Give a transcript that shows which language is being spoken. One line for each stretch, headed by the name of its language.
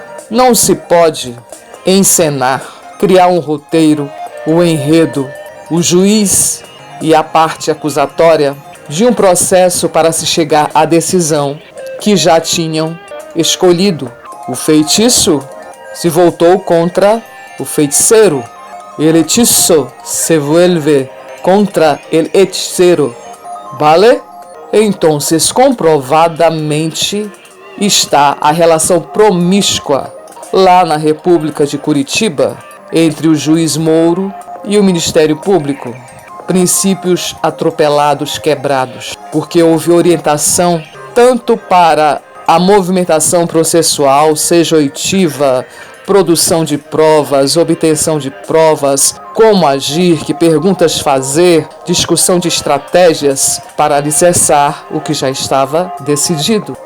Portuguese: Não se pode encenar, criar um roteiro, o enredo, o juiz e a parte acusatória de um processo para se chegar à decisão que já tinham escolhido. O feitiço se voltou contra o feiticeiro.
Spanish: El hechizo se vuelve contra el hechicero. ¿Vale?
Portuguese: Então, comprovadamente está a relação promíscua lá na República de Curitiba entre o juiz Moro e o Ministério Público. Princípios atropelados, quebrados, porque houve orientação tanto para a movimentação processual, seja oitiva, produção de provas, obtenção de provas, como agir, que perguntas fazer, discussão de estratégias para alicerçar o que já estava decidido.